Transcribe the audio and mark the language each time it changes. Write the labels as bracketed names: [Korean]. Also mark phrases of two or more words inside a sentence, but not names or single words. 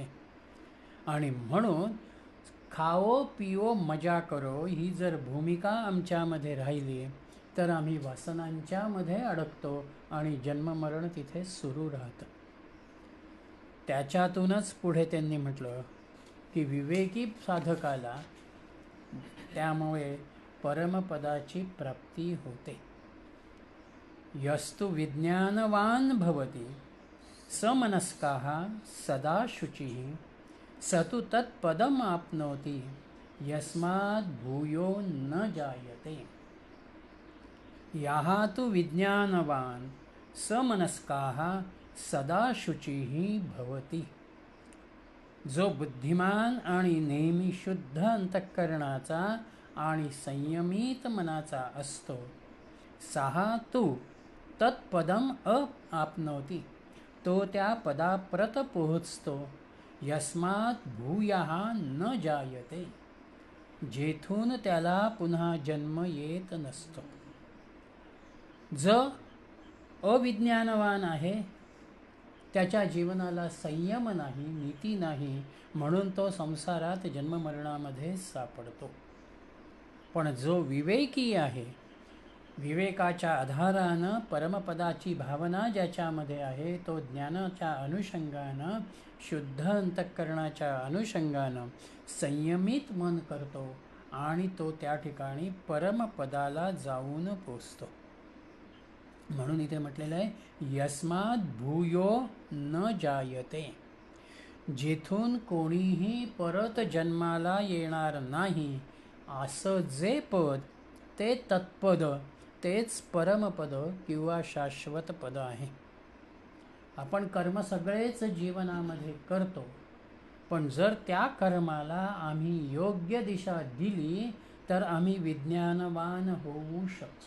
[Marathi] आणि म्हणून [Hindi] खाओ पिओ मजा करो [Marathi] ही जर भूमिका आमच्यामध्ये राहिली तर आम्ही वासनांच्यामध्ये अडकतो आणि जन्ममरण तिथे सुरू राहतं. त्याच्यातूनच पुढे त्यांनी म्हटलं की विवेकी साधकाला त्यामुळे परमपदाची प्राप्ती होते. [Sanskrit] यस्तु विज्ञानवान भवति समनस्काः सदा शुचिः स तु तत्पदम् आप्नोति यस्मात् भूयो न जायते. याः तु विज्ञानवान समनस्काः सदा शुचिः भवति. [Marathi] जो बुद्धिमान आणि नेहमी शुद्ध अंतःकरणाचा आणि संयमित मनाचा असतो, [Sanskrit] सहा तू तत्पदम आपनोती, [Marathi] तो त्या पदाप्रत पोहोचतो. [Sanskrit] यस्मात् भूयः न जायते, [Marathi] जेथून त्याला पुन्हा जन्म येत नसतो. जो अविज्ञानवान आहे त्याच्या जीवनाला संयम नाही, नीती नाही, म्हणून तो संसारात जन्ममरणामध्ये सापडतो. पण जो विवेकी आहे, विवेकाच्या आधारानं परमपदाची भावना ज्याच्यामध्ये आहे, तो ज्ञानाच्या अनुषंगानं, शुद्ध अंतःकरणाच्या अनुषंगानं संयमित मन करतो आणि तो त्या ठिकाणी परमपदाला जाऊन पोचतो. म्हणून इथे म्हटलेलं आहे, [Sanskrit] यस्मात् भूयो न जायते, [Marathi] जेथून कोणीही परत जन्माला येणार नाही असं जे पद, ते तत्पद, तेच परमपद किंवा शाश्वत पद आहे. आपण कर्म सगळेच जीवनामध्ये करतो, पण जर त्या कर्माला आम्ही योग्य दिशा दिली तर आम्ही विज्ञानवान होऊ शकतो.